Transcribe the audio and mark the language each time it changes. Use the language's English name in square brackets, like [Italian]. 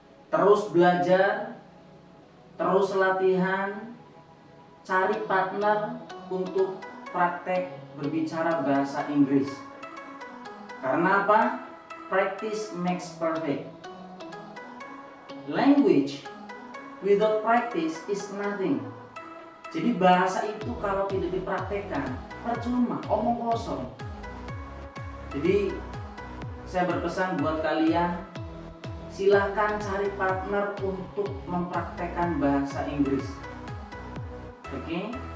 [Indonesian] Terus belajar, terus latihan, cari partner untuk praktek berbicara bahasa Inggris. Karena apa? [English] Practice makes perfect. Language without practice is nothing. [Indonesian] Jadi bahasa itu kalau tidak dipraktekkan percuma, omong kosong. Jadi saya berpesan buat kalian, silahkan cari partner untuk mempraktekkan bahasa Inggris. Oke?